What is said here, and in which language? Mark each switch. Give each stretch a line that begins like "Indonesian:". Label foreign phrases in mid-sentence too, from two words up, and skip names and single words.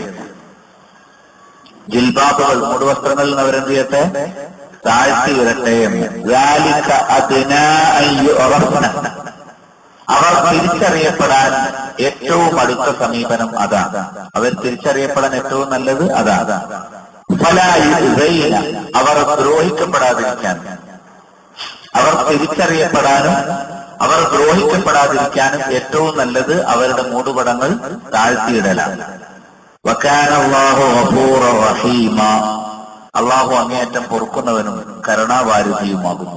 Malayalam: ജിൽബാബുകൾ, മൂടുവസ്ത്രങ്ങളിൽ നിന്ന് അവരെന്ത് ചെയ്യട്ടെ? താഴ്ത്തിയിരട്ടെ എന്ന്.
Arabic: ذَلِكَ أَدْنَىٰ أَن يُعْرَفْنَ,
Malayalam: അവർ തിരിച്ചറിയപ്പെടാൻ ഏറ്റവും അടുത്ത സമീപനം അതാണ്. അവർ തിരിച്ചറിയപ്പെടാൻ ഏറ്റവും നല്ലത് അതാണ്.
Arabic: فَلَا يُؤْذَيْنَ,
Malayalam: അവർ ദ്രോഹിക്കപ്പെടാതിരിക്കാൻ, അവർ തിരിച്ചറിയപ്പെടാനും അവർ ദ്രോഹിക്കപ്പെടാതിരിക്കാനും ഏറ്റവും നല്ലത് അവരുടെ മൂടുപടങ്ങൾ താഴ്ത്തിയിടലാണ്.
Arabic: وكان الله غفورا رحيما,
Malayalam: അള്ളാഹു അങ്ങേയറ്റം പൊറുക്കുന്നവനും കരുണാവാരിധിയുമാകുന്നു.